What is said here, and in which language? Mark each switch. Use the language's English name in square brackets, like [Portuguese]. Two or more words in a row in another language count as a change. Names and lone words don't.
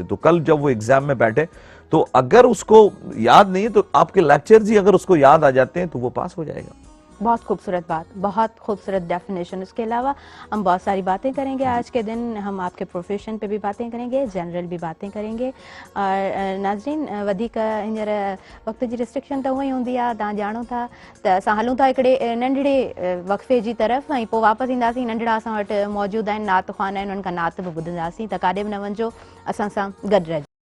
[Urdu] تو کل جب وہ ایگزام میں بیٹھے تو اگر اس کو یاد نہیں ہے تو آپ کے لیکچرز ہی اگر اس کو یاد آ جاتے ہیں تو وہ پاس ہو جائے گا. بہت خوبصورت بات، بہت خوبصورت ڈیفینیشن. اس کے علاوہ ہم بہت ساری باتیں کریں گے آج کے دن. ہم آپ کے پروفیشن پہ بھی باتیں کریں گے، جنرل بھی باتیں کریں گے. اور ناظرین [Sindhi] वधीक हींअर वक़्त जी रिस्ट्रिक्शन त हूअं ई हूंदी आहे, तव्हां ॼाणो था त असां हलूं था हिकिड़े नंढड़े वक़फ़े जी तरफ़, ऐं पोइ वापसि ईंदासीं. नंढड़ा असां वटि मौजूदु आहिनि नात ख़्वान आहिनि, उन्हनि खां नात बि ॿुधंदासीं. त काॾे बि न वञिजो, असां सां गॾु रहिजो.